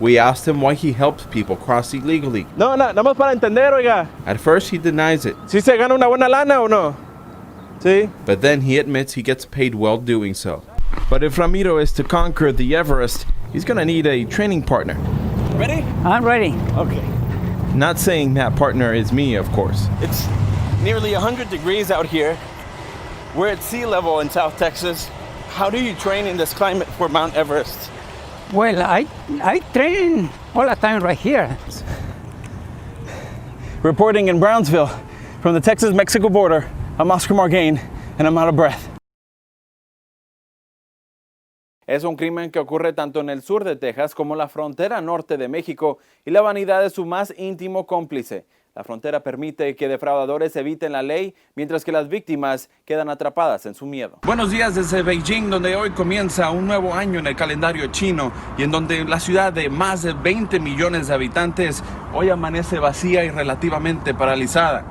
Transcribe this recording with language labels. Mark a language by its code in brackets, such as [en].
[en] We asked him why he helps people cross illegally. [es] No, nada más para entender, oiga. [en] At first, he denies it, [es] ¿Sí se gana una buena lana o no? ¿Sí? [en] but then he admits he gets paid well doing so. But if Ramiro is to conquer the Everest, he's gonna need a training partner. Ready? I'm ready. Okay. Not saying that partner is me, of course. It's nearly 100 degrees out here. We're at sea level in South Texas. How do you train in this climate for Mount Everest? Well, I train all the time right here. Reporting in Brownsville from the Texas-Mexico border, I'm Oscar Margain, and I'm out of breath. [es] Es un crimen que ocurre tanto en el sur de Texas como la frontera norte de México y la vanidad es su más íntimo cómplice. La frontera permite que defraudadores eviten la ley, mientras que las víctimas quedan atrapadas en su miedo. Buenos días desde Beijing, donde hoy comienza un nuevo año en el calendario chino y en donde la ciudad de más de 20 millones de habitantes hoy amanece vacía y relativamente paralizada.